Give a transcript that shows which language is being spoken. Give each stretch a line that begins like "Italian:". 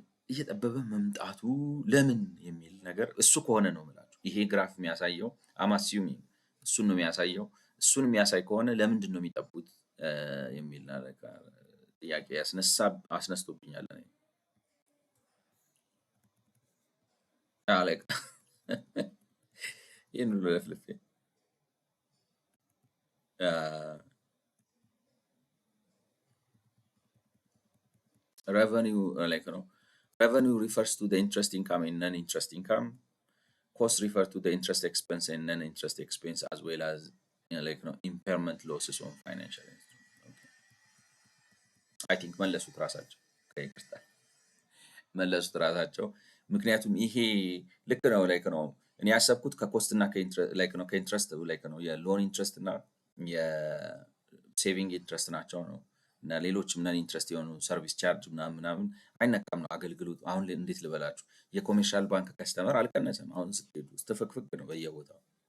Amharic: እየጠበበ መምጣቱ ለምን የሚል ነገር እሱ ከሆነ ነው የምላችሁ። ይሄ ግራፍ የሚያሳየው አማሲዩም እሱን ነው የሚያሳየው። እሱን የሚያሳይ ከሆነ ለምንድን ነው የሚጠቡት የሚል ጥያቄ አስነስቶብኛል። like ይህን ሁሉ ለፍልፌ
English: revenue revenue refers to the interest income and non-interest income. Cost refer to the interest expense and non-interest expense as well as impairment losses on financial instruments. Okay. I think
Amharic: መለሱት ራሳቸው መለሱት ራሳቸው። ምክንያቱም ይሄ ልክ ነው እኔ ያሰብኩት ከኮስት እና ከኢንትረስት ነው የሎን ኢንትረስት እና የሴቪንግ ኢንትረስት ናቸው ነው እና ሌሎችም ነን ኢንትረስት የሆኑ ሰርቪስ ቻርጅ ምናምን አይነካም ነው አገልግሎት። አሁን እንዴት ልበላችሁ የኮሜርሻል ባንክ ከስተመር አልቀነሰም። አሁን ስትሄዱ ስትፍቅፍቅ ነው በየቦታው